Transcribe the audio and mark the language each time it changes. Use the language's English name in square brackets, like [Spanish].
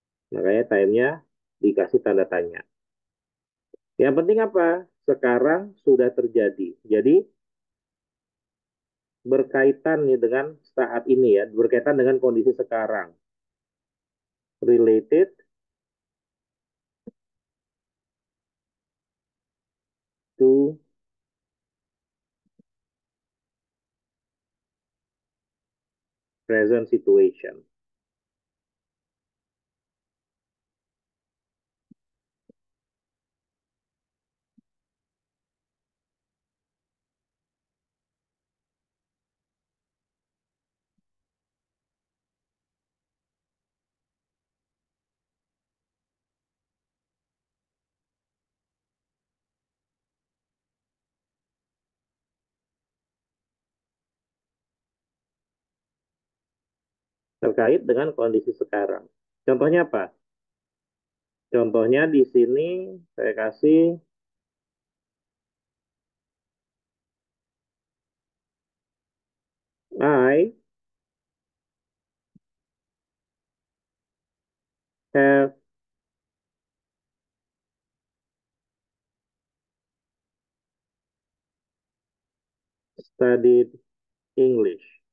[Indonesian] Makanya time-nya dikasih tanda tanya. Yang penting apa? Sekarang sudah terjadi. Jadi, berkaitan nih dengan saat ini ya, berkaitan dengan kondisi sekarang. [English] Related to present situation. [Indonesian] Terkait dengan kondisi sekarang. Contohnya apa? Contohnya di sini saya kasih [English] I have studied English.